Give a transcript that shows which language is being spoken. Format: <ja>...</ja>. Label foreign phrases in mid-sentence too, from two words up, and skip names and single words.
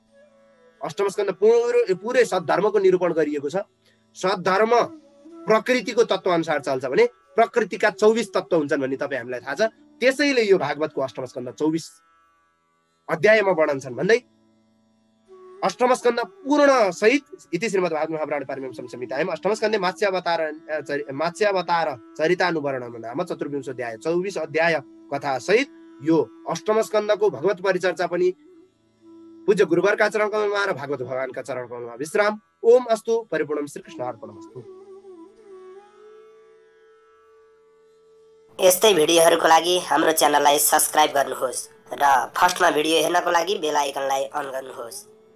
<ne>अष्टम स्कन्ध पुरै सद्धर्मको निरूपण गरिएको छ। सद्धर्म प्रकृतिको तत्त्व अनुसार चल्छ भने प्रकृतिका 24 तत्त्व हुन्छन् भन्ने तपाईँ हामीलाई थाहा छ। त्यसैले यो भागवतको अष्टम स्कन्ध 24 अध्यायमा वर्णन छन् भन्दै अष्टम स्कन्ध पूर्ण सहित</ne> <sa>इति श्रीमद् भागवत महापुराण पारमीयम संहितायाम् अष्टम स्कन्धे मात्स्यावतार चरितानुवर्णनम नाम</sa> <ne>24 अध्याय 24 अध्याय कथा सहित यो अष्टम स्कन्धको भगवत परिचर्चा पनि पूज्य गुरुवरका चरण कमलमा र भागवत भगवानका चरण कमलमा विश्राम।</ne> <sa>ओम अस्तु परिपूर्णम श्रीकृष्ण अर्पणमस्तु।</sa> <ne>यस्तै भिडियोहरूको लागि हाम्रो च्यानललाई सब्स्क्राइब गर्नुहोस् र फर्स्टमा भिडियो हेर्नको लागि बेल आइकनलाई अन गर्नुहोस्।</ne>